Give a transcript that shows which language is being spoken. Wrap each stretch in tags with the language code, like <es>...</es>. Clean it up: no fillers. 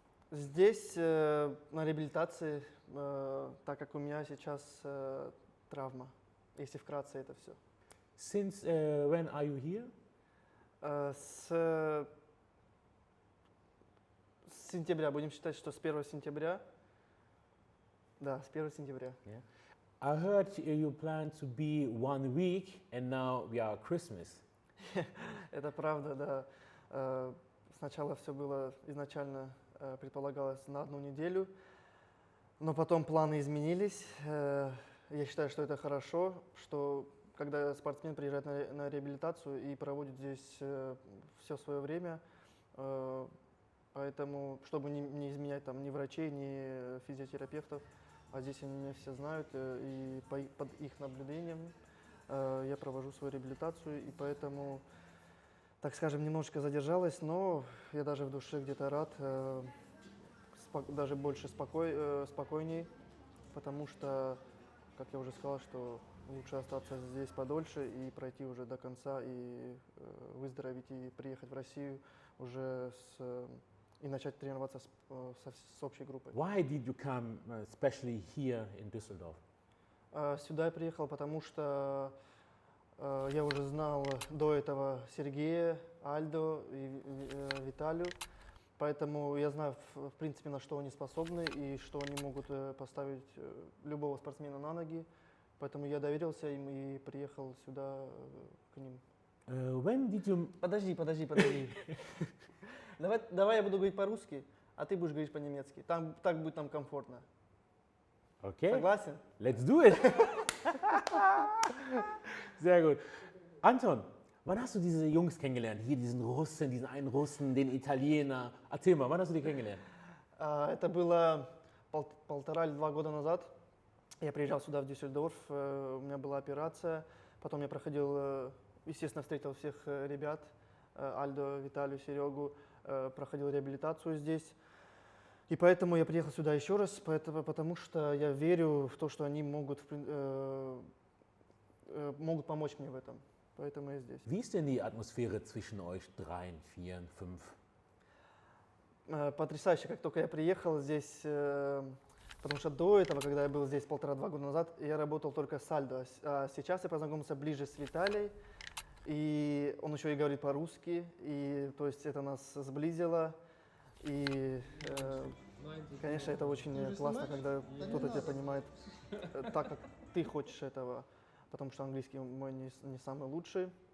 <ru>Здесь на реабилитации, так как у меня сейчас травма, если вкратце это все.</ru> <en>Since when are you here?</en> <ru>С сентября, будем считать, что с 1 сентября. Да, с 1 сентября.</ru> <en>Yeah. I heard you plan to be 1 week and now we are Christmas.</en> <ru>Это правда, да. Сначала все было изначально предполагалось на 1 неделю, но потом планы изменились. Я считаю, что это хорошо, что когда спортсмен приезжает на реабилитацию и проводит здесь все свое время, поэтому, чтобы не изменять там ни врачей, ни физиотерапевтов, а здесь они меня все знают, и под их наблюдением я провожу свою реабилитацию, и поэтому, так скажем, немножко задержалась, но я даже в душе где-то рад, даже больше спокойней, потому что, как я уже сказал, что лучше остаться здесь подольше и пройти уже до конца, и выздороветь, и приехать в Россию уже и начать тренироваться с общей группой.</ru> <en>Why did you come especially here in Düsseldorf?</en> <ru>Сюда я приехал, потому что я уже знал до этого Сергея, Альдо и Виталию, поэтому я знаю, в принципе, на что они способны и что они могут поставить любого спортсмена на ноги. Поэтому я доверился им и приехал сюда к ним.</ru> <en>When did you...</en> <ru>Подожди. Давай я буду говорить по-русски, а ты будешь говорить по-немецки. Так будет нам комфортно.</ru> <en>Okay.</en> <ru>Согласен?</ru> <en>Let's do it.</en> <de>Sehr gut. Anton, wann hast du diese Jungs kennengelernt? Hier diesen Russen, diesen einen Russen, den Italiener. Erzähl mal, wann hast du die kennengelernt?</de> <ru>Это было 1,5 или 2 года назад. Я приезжал сюда, в Дюссельдорф, у меня была операция, потом я проходил, естественно, встретил всех ребят, Альдо, Виталию, Серегу, проходил реабилитацию здесь. И поэтому я приехал сюда еще раз, потому что я верю в то, что они могут помочь мне в этом. Поэтому я здесь.</ru> <de>Wie ist denn die Atmosphäre zwischen euch dreien, vieren, fünf?</de> <ru>Потрясающе, как только я приехал здесь, потому что до этого, когда я был здесь 1,5-2 года назад, я работал только с Альдо, а сейчас я познакомился ближе с Виталием, и он еще и говорит по-русски, и то есть это нас сблизило, и, конечно, это очень классно, когда кто-то тебя понимает так, как ты хочешь этого, потому что английский мой не самый лучший.</ru>